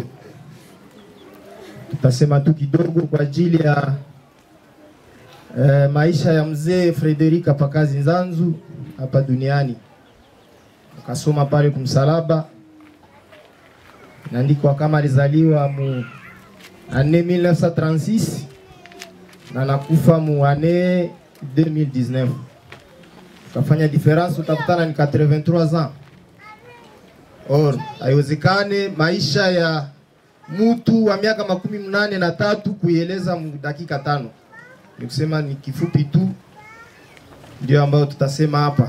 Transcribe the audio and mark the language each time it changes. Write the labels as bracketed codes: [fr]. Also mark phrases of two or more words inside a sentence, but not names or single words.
[sw] Tutasema tu kidogo kwa ajili ya maisha ya mzee Frederick Kapakazi Nzanzu hapa duniani. Akasoma pale kumsalaba, naandikwa kama alizaliwa mu ane 1936 na nakufa mu ane 2019. Kafanya difference, utakutana ni 83 ans. Or haiwezekane maisha ya mtu wa miaka 83 kuieleza mu dakika 5. Nikusema ni kifupi tu ndio ambao tutasema hapa.